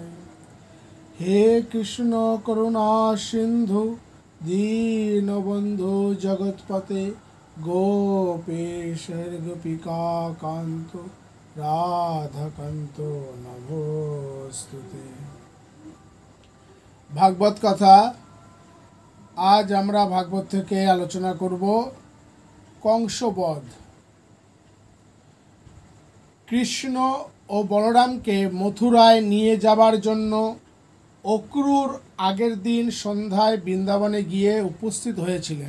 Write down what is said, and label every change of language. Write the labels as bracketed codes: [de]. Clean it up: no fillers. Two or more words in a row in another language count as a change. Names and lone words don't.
[sa] हे कृष्ण करुणा सिंधु दीनबंधु जगतपते गोपेश्वर गोपिका कांतो राधाकांतो नमोस्तुते। [hi] भागवत कथा [bn] आज আমরা ভাগবত থেকে আলোচনা করব কংসবধ। কৃষ্ণ ও বলরামকে মথুরায় নিয়ে যাবার জন্য অক্রূর আগের দিন সন্ধ্যায় বৃন্দাবনে গিয়ে উপস্থিত হয়েছিলেন।